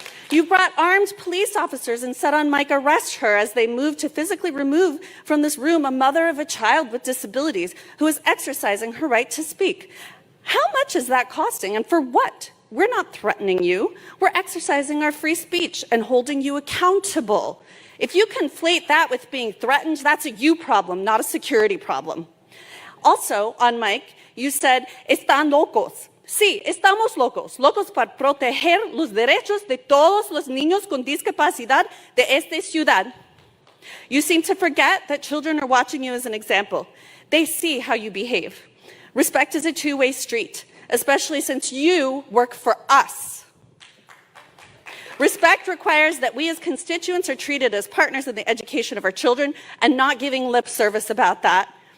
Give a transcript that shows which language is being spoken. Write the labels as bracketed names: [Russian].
[English] You brought armed police officers and said on mic, arrest her, as they moved to physically remove from this room a mother of a child with disabilities who is exercising her right to speak. How much is that costing, and for what? We're not threatening you. We're exercising our free speech and holding you accountable. If you conflate that with being threatened, that's a you problem, not a security problem. Also, on mic, you said, [Spanish] están locos. Sí, estamos locos, locos para proteger los derechos de todos los niños con discapacidad de esta ciudad. [English] You seem to forget that children are watching you as an example. They see how you behave. Respect is a two-way street, especially since you work for us. Respect requires that we as constituents are treated as partners in the education of our children and not giving lip service about that.